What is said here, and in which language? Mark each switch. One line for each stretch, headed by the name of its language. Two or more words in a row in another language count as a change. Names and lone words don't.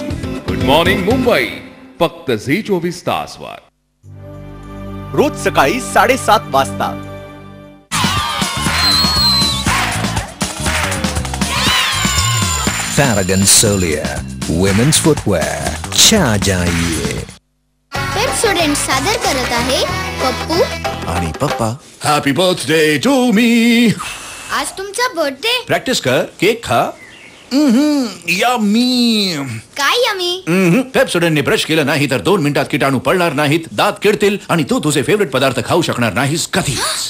English: good morning
Marathi: मुंबई, फक्त झी 24 तासवर. रोज सकाळी 7:30 वाजता.
English: Farragon Solier, women's footwear.
Hindi: छा जाइए.
Marathi: पेप्सोडेंट सादर करत आहे पप्पू आणि पप्पा.
English: happy birthday to me.
Marathi: आज तुमचा बर्थडे. प्रॅक्टिस कर, केक खा. यम्मी. काय यम्मी? पेप्सोडेंटने ब्रश केलं नाही तर 2 मिनिटात किटाणू पडणार नाहीत, दात किडतील आणि तू तुझे फेवरेट पदार्थ खाऊ शकणार नाहीस कधीच.